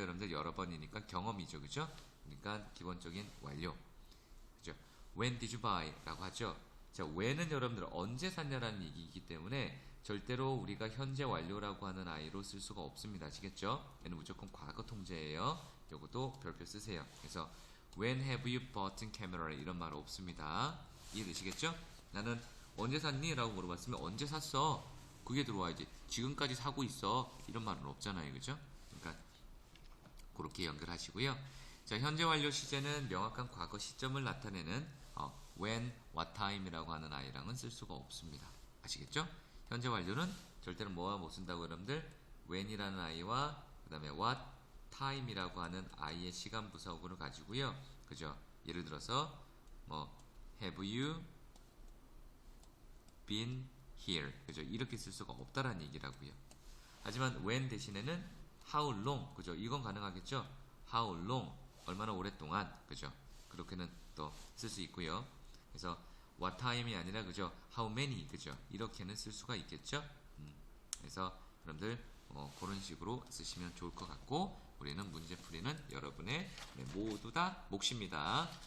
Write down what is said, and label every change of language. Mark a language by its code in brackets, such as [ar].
[ko] 여러분들 여러 번이니까 경험이죠. 그죠? 그러니까 기본적인 완료. [en] 그죠? When did you buy? [ko] 라고 하죠. 자, when은 여러분들 언제 샀냐라는 얘기이기 때문에 절대로 우리가 현재 완료라고 하는 아이로 쓸 수가 없습니다. 아시겠죠? 얘는 무조건 과거 통제예요. 요것도 별표 쓰세요. [en] 그래서 When have you bought a camera? [ko] 이런 말 없습니다. 이해되시겠죠? 나는 언제 샀니? 라고 물어봤으면 언제 샀어? 그게 들어와야지. 지금까지 사고 있어. 이런 말은 없잖아요. 그죠? 그러니까 그렇게 연결하시고요. 자, 현재 완료 시제는 명확한 과거 시점을 나타내는 when, what time이라고 하는 아이랑은 쓸 수가 없습니다. 아시겠죠? 현재 완료는 절대로 뭐와 못 쓴다고 여러분들 when이라는 아이와 그 다음에 what time이라고 하는 아이의 시간 부사어구를 가지고요. 그죠? 예를 들어서 뭐 [en] have you been here? [ko] 그죠? 이렇게 쓸 수가 없다라는 얘기라고요. 하지만 when 대신에는 how long? 그죠? 이건 가능하겠죠? how long? 얼마나 오랫동안? 그죠? 그렇게는 또 쓸 수 있고요. 그래서 what time이 아니라 그죠? [en] how many? 그죠? [ko] 이렇게는 쓸 수가 있겠죠? 그래서 여러분들 그런 식으로 쓰시면 좋을 것 같고 우리는 문제 풀이는 여러분의 모두 다 몫입니다.